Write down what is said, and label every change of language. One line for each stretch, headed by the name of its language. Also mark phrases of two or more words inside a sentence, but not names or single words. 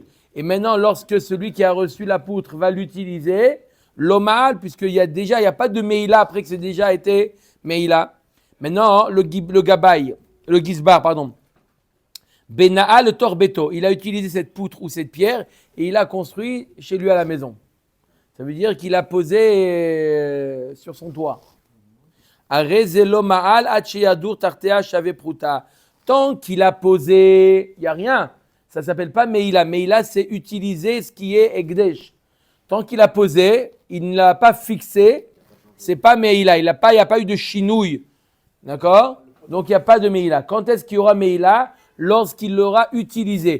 French: Et maintenant, lorsque celui qui a reçu la poutre va l'utiliser, l'omal, puisqu'il n'y a pas de Meila après que c'est déjà été Meila. Maintenant, le gizbar, pardon. Bena'a le torbeto, il a utilisé cette poutre ou cette pierre et il a construit chez lui à la maison. Ça veut dire qu'il a posé sur son toit.
Hebrew: Arezelo ma'al acheyadur tartea shave pruta.
French: Tant qu'il a posé, il n'y a rien. Ça ne s'appelle pas Meila. Meila, c'est utiliser ce qui est Ekdesh. Tant qu'il a posé, il ne l'a pas fixé, c'est pas Meila. Il n'y a pas eu de chinouille. D'accord? Donc il n'y a pas de Meila. Quand est-ce qu'il y aura Meila? Lorsqu'il l'aura utilisé.